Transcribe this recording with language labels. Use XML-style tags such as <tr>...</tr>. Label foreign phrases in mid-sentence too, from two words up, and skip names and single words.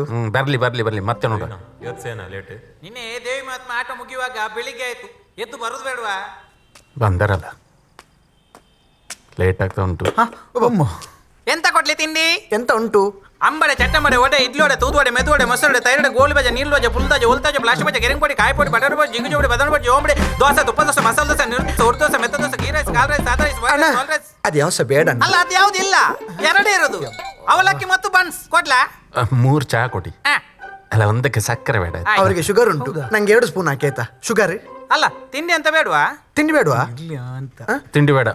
<kn>ಬರ್ಲಿ ಬರ್ಲಿ ಬರ್ಲಿ, ಮತ್ತೆ ನೋಡೋಣ. ಲೇಟ್. ನಿನ್ನೆ ದೇವಿ ಮಹಾತ್ಮ ಆಟ ಮುಗಿಯುವಾಗ ಬೆಳಿಗ್ಗೆ ಆಯ್ತು, ಎದ್ದು ಬರೋದು ಬೇಡವಾ? ಬಂದರಲ್ಲ, ಲೇಟ್ ಆಗ್ತಾ ಉಂಟು. ಎಂತ ಕೊಡ್ಲಿ ತಿಂಡಿ? ಎಂತ ಉಂಟು? ಅಂಬಡೆ, ಚಟ್ಟಂಬಡೆ, ವಡೆ, ಇಡ್ಲಿ ವಡೆ, ತೂದುವಡೆ, ಮೆದುವಡೆ, ಮೊಸರಡೆ, ತೈರಡೆ, ಗೋಳಿ ಬಜೆ, ನೀರು ಬಜೆ, ಪುಲ್ದಾಜೆ, ಉಲ್ತಾಜೆ, ಪ್ಲಾಸ್ಟಿಕ್ ಬಜೆ, ಗೆರೆಂಗ್ ಪೊಡಿ, ಕಾಯಿ ಪೊಡಿ, ಬಟರ್ ಬಜೆ, ಜಿಂಗು ಜೋಡಿ, ಬದನ ಬಜೆ, ಓಂಬಡೆ, ದೋಸೆ, ತುಪ್ಪ ದೋಸೆ, ಮಸಾಲೆ ದೋಸೆ, ನೀರು ದೋಸೆ, ಉರ್ದು ದೋಸೆ, ಮೆತ್ತ ದೋಸೆ,</kn> <en>ghee rice,</en> <kn>ಕಾಲ್ ರೈಸ್, ಸಾದಾ ರೈಸ್,</kn> <en>white rice,</en> <kn>ಸಾಲ್ ರೈಸ್. ಅದು ಯಾವ ಬೇಡ ಅಲ್ಲ, ಅದು ಯಾವ್ದಿಲ್ಲ, ಎರಡೇ ಇರೋದು. ಅವಲಕ್ಕಿ ಮತ್ತು ಬನ್ಸ್ ಕೊಡ್ಲಾ? 3 ಚಹಾ ಕೊಡಿ. ಅಲ್ಲ, ಒಂದಕ್ಕೆ ಸಕ್ಕರೆ ಬೇಡ. ಅವರಿಗೆ ಶುಗರ್ ಉಂಟು, ನಂಗೆ 2 ಸ್ಪೂನ್ ಹಾಕಿ ಆಯ್ತಾ? ಶುಗರ್ ಅಲ್ಲ, ತಿಂಡಿ ಅಂತ ಬೇಡವಾ? ತಿಂಡಿ ಬೇಡವಾ? ತಿಂಡಿ ಬೇಡ.</kn>